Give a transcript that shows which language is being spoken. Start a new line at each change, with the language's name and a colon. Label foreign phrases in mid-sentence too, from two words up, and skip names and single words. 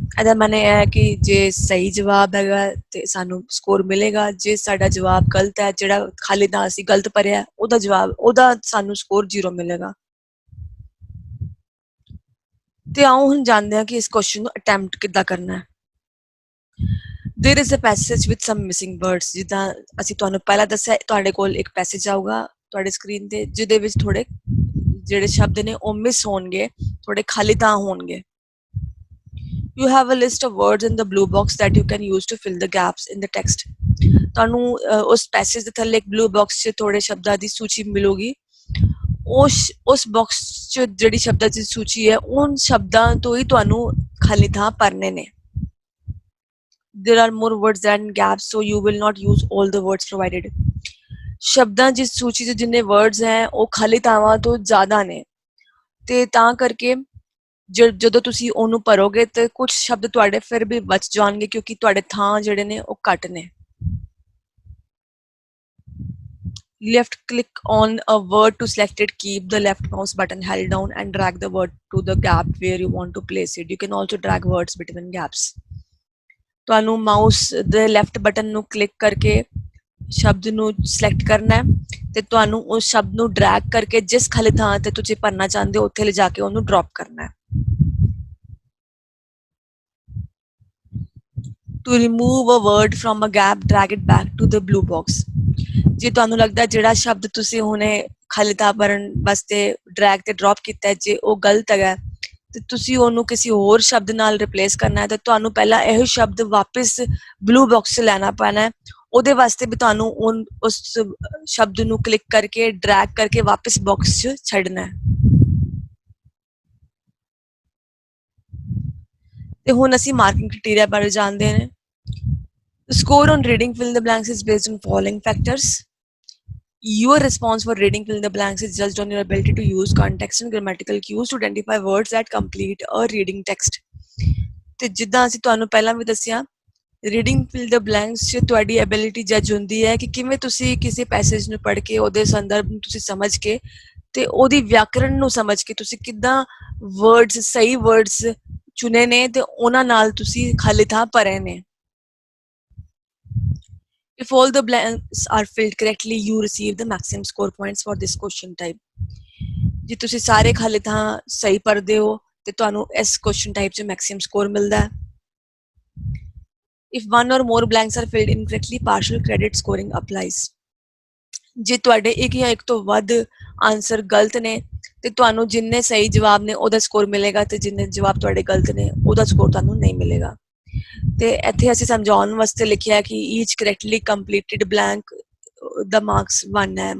Punjabi: ਇਹਦਾ ਮਤਲਬ ਇਹ ਹੈ ਕਿ ਜੇ ਸਹੀ ਜਵਾਬ ਹੈਗਾ ਤੇ ਸਾਨੂੰ ਸਕੋਰ ਮਿਲੇਗਾ। ਜੇ ਸਾਡਾ ਜਵਾਬ ਗਲਤ ਹੈ, ਜਿਹੜਾ ਖਾਲੀ ਥਾਂ ਅਸੀਂ ਗਲਤ ਭਰਿਆ, ਉਹਦਾ ਸਾਨੂੰ ਸਕੋਰ 0 ਮਿਲੇਗਾ। ਤੇ ਆਓ ਹੁਣ ਜਾਣਦੇ ਹਾਂ ਕਿ ਇਸ ਕੁਐਸਚਨ ਨੂੰ ਅਟੈਂਪਟ ਕਿੱਦਾਂ ਕਰਨਾ ਹੈ।
English: There is a passage with some missing words.
Punjabi: ਜਿੱਦਾਂ ਅਸੀਂ ਤੁਹਾਨੂੰ ਪਹਿਲਾਂ ਦੱਸਿਆ, ਤੁਹਾਡੇ ਕੋਲ ਇੱਕ ਪੈਸੇਜ ਆਊਗਾ ਤੁਹਾਡੇ ਸਕਰੀਨ ਤੇ ਜਿਹਦੇ ਵਿੱਚ ਥੋੜੇ ਜਿਹੜੇ ਸ਼ਬਦ ਨੇ ਉਹ ਮਿਸ ਹੋਣਗੇ, ਥੋੜੇ ਖਾਲੀ ਥਾਂ ਹੋਣਗੇ।
English: You have a list of words in the blue box that you can use to fill the gaps in the text.
Punjabi: ਤੁਹਾਨੂੰ ਉਸ ਪੈਸੇਜ ਦੇ ਥੱਲੇ ਇੱਕ
English: blue box
Punjabi: 'ਚ ਥੋੜੇ ਸ਼ਬਦਾਂ ਦੀ ਸੂਚੀ ਮਿਲੂਗੀ। ਉਸ ਬਾਕਸ 'ਚ ਜਿਹੜੀ ਸ਼ਬਦਾਂ ਦੀ ਸੂਚੀ ਹੈ ਉਨ ਸ਼ਬਦਾਂ ਤੋਂ ਹੀ ਤੁਹਾਨੂੰ ਖਾਲੀ ਥਾਂ ਭਰਨੇ ਨੇ।
English: There are more words than gaps, so you will not use all the words provided.
Punjabi: ਸ਼ਬਦਾਂ ਦੀ ਸੂਚੀ 'ਚ ਜਿੰਨੇ ਵਰਡਸ ਹੈ ਉਹ ਖਾਲੀ ਥਾਵਾਂ ਤੋਂ ਜ਼ਿਆਦਾ ਨੇ ਤੇ ਤਾਂ ਕਰਕੇ ਜਦੋਂ ਤੁਸੀਂ ਉਹਨੂੰ ਭਰੋਗੇ ਤੇ ਕੁਝ ਸ਼ਬਦ ਤੁਹਾਡੇ ਫਿਰ ਵੀ ਬਚ ਜਾਣਗੇ ਕਿਉਂਕਿ ਤੁਹਾਡੇ ਥਾਂ ਜਿਹੜੇ ਨੇ ਉਹ ਘੱਟ ਨੇ।
English: Left click on a word to select it. Keep the left mouse button held down and drag the word to the gap where you want to place it. You can also drag words between gaps.
Punjabi: ਤੁਹਾਨੂੰ ਮਾਊਸ ਦੇ
English: left button
Punjabi: ਨੂੰ ਕਲਿੱਕ ਕਰਕੇ ਸ਼ਬਦ ਨੂੰ ਸਿਲੈਕਟ ਕਰਨਾ ਹੈ ਤੇ ਤੁਹਾਨੂੰ ਉਸ ਸ਼ਬਦ ਨੂੰ ਡਰੈਗ ਕਰਕੇ ਜਿਸ ਖਾਲੀ ਥਾਂ ਤੇ ਤੁਸੀਂ ਭਰਨਾ ਚਾਹੁੰਦੇ ਹੋ ਉੱਥੇ ਲਿਜਾ ਕੇ ਉਹਨੂੰ ਡ੍ਰੌਪ ਕਰਨਾ ਹੈ।
English: To remove a word from a gap, drag it back to the blue box.
Punjabi: ਜੇ ਤੁਹਾਨੂੰ ਲੱਗਦਾ ਜਿਹੜਾ ਸ਼ਬਦ ਤੁਸੀਂ ਹੁਣੇ ਖਾਲੀ ਥਾਂ ਭਰਨ ਵਾਸਤੇ ਡਰੈਗ ਤੇ ਡ੍ਰੌਪ ਕੀਤਾ ਜੇ ਉਹ ਗਲਤ ਹੈਗਾ ਤੇ ਤੁਸੀਂ ਉਹਨੂੰ ਕਿਸੇ ਹੋਰ ਸ਼ਬਦ ਨਾਲ ਰਿਪਲੇਸ ਕਰਨਾ ਹੈ ਤਾਂ ਤੁਹਾਨੂੰ ਪਹਿਲਾਂ ਇਹੋ ਸ਼ਬਦ ਵਾਪਿਸ
English: blue box
Punjabi: 'ਚ ਲੈਣਾ ਪੈਣਾ ਹੈ। ਉਹਦੇ ਵਾਸਤੇ ਵੀ ਤੁਹਾਨੂੰ ਉਸ ਸ਼ਬਦ ਨੂੰ ਕਲਿੱਕ ਕਰਕੇ ਡਰੈਗ ਕਰਕੇ ਵਾਪਿਸ ਬਾਕਸ 'ਚ ਛੱਡਣਾ ਹੈ। ਤੇ ਹੁਣ ਅਸੀਂ
English: marking criteria
Punjabi: ਬਾਰੇ ਜਾਣਦੇ ਨੇ।
English: The score on reading fill in the blanks is based on following factors. Your response for reading fill in the blanks is judged on your ability to use context and grammatical cues to identify words that complete a reading text.
Punjabi: ਤੇ ਜਿੱਦਾਂ ਅਸੀਂ ਤੁਹਾਨੂੰ ਪਹਿਲਾਂ ਵੀ ਦੱਸਿਆ,
English: reading fill the blanks
Punjabi: 'ਚ ਤੁਹਾਡੀ ਐਬਿਲਿਟੀ ਜੱਜ ਹੁੰਦੀ ਹੈ ਕਿ ਕਿਵੇਂ ਤੁਸੀਂ ਕਿਸੇ ਪੈਸੇਜ ਨੂੰ ਪੜ੍ਹ ਕੇ ਉਹਦੇ ਸੰਦਰਭ ਨੂੰ ਤੁਸੀਂ ਸਮਝ ਕੇ ਤੇ ਉਹਦੀ ਵਿਆਕਰਣ ਨੂੰ ਸਮਝ ਕੇ ਤੁਸੀਂ ਕਿੱਦਾਂ ਵਰਡਸ ਸਹੀ ਵਰਡਸ ਚੁਣੇ ਨੇ ਤੇ ਉਹਨਾਂ ਨਾਲ ਤੁਸੀਂ ਖਾਲੀ ਥਾਂ ਭਰੇ ਨੇ.
English: If all the blanks are filled correctly, you receive the maximum score points for this question type.
Punjabi: ਜੇ ਤੁਸੀਂ ਸਾਰੇ ਖਾਲੀ ਥਾਂ ਸਹੀ ਭਰਦੇ ਹੋ ਤੇ ਤੁਹਾਨੂੰ ਇਸ
English: question type
Punjabi: 'ਚ
English: maximum score
Punjabi: ਮਿਲਦਾ ਹੈ.
English: If one or more blanks are filled incorrectly, partial credit scoring applies.
Punjabi: ਜੇ ਤੁਹਾਡੇ ਇੱਕ ਜਾਂ ਇੱਕ ਤੋਂ ਵੱਧ ਆਨਸਰ ਗਲਤ ਨੇ ਤੇ ਤੁਹਾਨੂੰ ਜਿੰਨੇ ਸਹੀ ਜਵਾਬ ਨੇ ਉਹਦਾ ਸਕੋਰ ਮਿਲੇਗਾ ਤੇ ਜਿੰਨੇ ਜਵਾਬ ਤੁਹਾਡੇ ਗਲਤ ਨੇ ਉਹਦਾ ਸਕੋਰ ਤੁਹਾਨੂੰ ਨਹੀਂ ਮਿਲੇਗਾ. ਤੇ ਇੱਥੇ ਅਸੀਂ ਸਮਝਾਉਣ ਵਾਸਤੇ ਲਿਖਿਆ ਕਿ
English: each correctly completed blank
Punjabi: ਦਾ ਮਾਰਕਸ 1 ਹੈ.